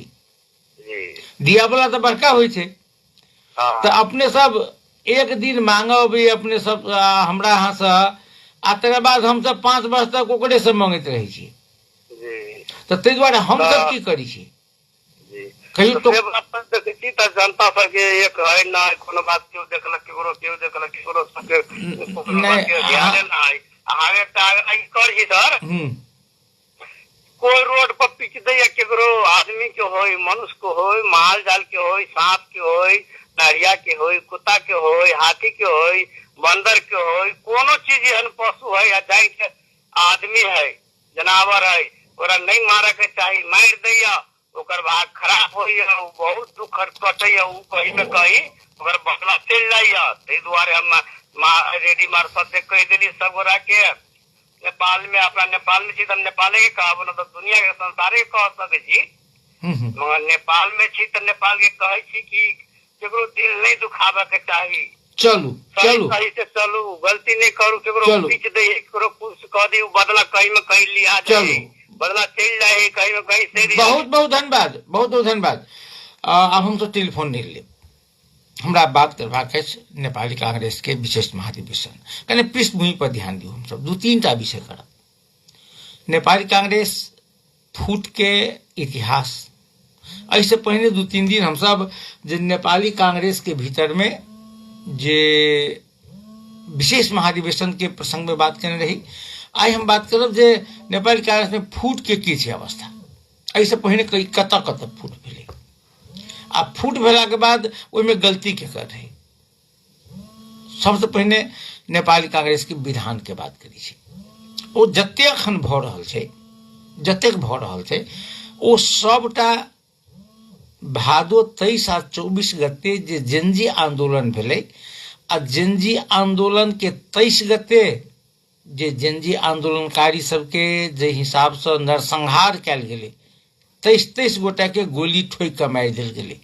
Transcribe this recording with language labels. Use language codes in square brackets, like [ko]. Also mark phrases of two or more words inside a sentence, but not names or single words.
[mai] दिया वाला तो बड़का होइ छै। तो अपने सब एक दिन मांगब अपने सब हमरा यहाँ से, आ तकर बाद हम सब 5 वर्ष तक ओकरे से मांगैत रहे छी। तो ताहि दुआरे हम सब की करी छी? कहियो तो जनता सबके एक है ना, कोनो बात क्यों देखलक केकरो, क्यों देखलक केकरो सबके ध्यान ना है। आगे कर ही सर, कोई रोड पर पिच दे केकरो आदमी के होय, मनुष्य को होय, माल जाल के होय, सांप के होय, नरिया के होय, कुत्ता के होय, हाथी के होय, बंदर के होय, कोनो चीज एहन पशु है या जान के आदमी है, जनावर है, ओकरा नहीं मारे के चाहिए। मार दैया ओकर भाग खराब होइया, बहुत दुख कटैया, उ कहीं न कहीं ओकर बदला चल जाइया। ताहि दुआरे हम रेडी मार्फत से कह देली सब गोरा के, नेपाल में अपना नेपाल में छी तो नेपाले के कहब, न तो दुनिया के संसारे के कह सके छी, मगर नेपाल में छी तो नेपाल के कहे छी कि केकरो दिल नहीं दुखावे के चाहिए। चलू सही से चलू, गलती नहीं करू, केकरो पीछ दे, केकरो कुछ कह दी, बदला कहीं में कहीं लिया जाए। बदला चल जाए कहीं न कहीं से बहुत बहुत धन्यवाद, बहुत बहुत धन्यवाद। अब हम तो टेलीफोन नहीं ले, हमरा बात करबाक अछि नेपाली कांग्रेस के विशेष महाधिवेशन, कने पृष्ठभूमि पर ध्यान दियौ। हम सब दू तीन टा विषय करब। नेपाली कांग्रेस फूट के इतिहास, ऐसे पहले दू तीन दिन हम सब जे नेपाली कांग्रेस के भीतर में जे विशेष महाधिवेशन के प्रसंग में बात करने रही, आई हम बात करब जे नेपाली कांग्रेस में फूट के की छै अवस्था। ऐसे पहले कई कतऽ कतऽ फूट भेलै, आ फूट भेला के बाद ओहिमे गलती के कर रही। सबसे पहले नेपाली कांग्रेस के विधान के बात करी छी। ओ जतेक अखन भऽ रहल छै, जतेक भऽ रहल छै, ओ सबटा भादो 23 आ 24 गते जे जेनजी आंदोलन भेलै, आ जेनजी आंदोलन के 23 गते जे जेनजी आंदोलनकारी सबके जे हिसाब से नरसंहार कयल गेलै, 23 गोटा के गोली ठोकि कऽ मारि देल गेलै।